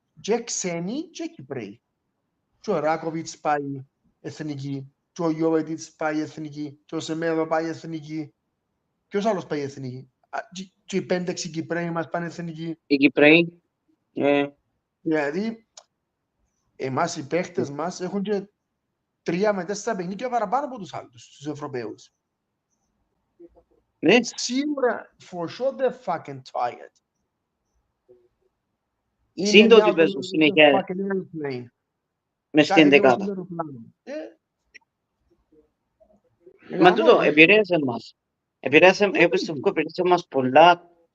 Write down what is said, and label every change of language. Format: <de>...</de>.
<el>Και ξένοι και Κυπρέοι. Και ο Ράκοβιτς πάει εθνική, και ο Γιώβετιτς πάει εθνική, και ο Σεμέδο πάει εθνική. Ποιος άλλος πάει εθνική. Και οι 5-6 Κυπρέοι μας πάνε εθνική. Οι Κυπρέοι. Δηλαδή, εμάς οι παίχτες μας έχουν και 3 με 4 παιχνίδια παραπάνω από τους άλλους, τους Ευρωπαίους. Ναι. Σίγουρα,</el> <en>for sure, they're fucking tired.</en> <el>Συν ότι παίζουν συνέχεια μες στην δεκάδα. Μα τούτο επηρέασε μας. Επηρέασε μας πολλά.</el>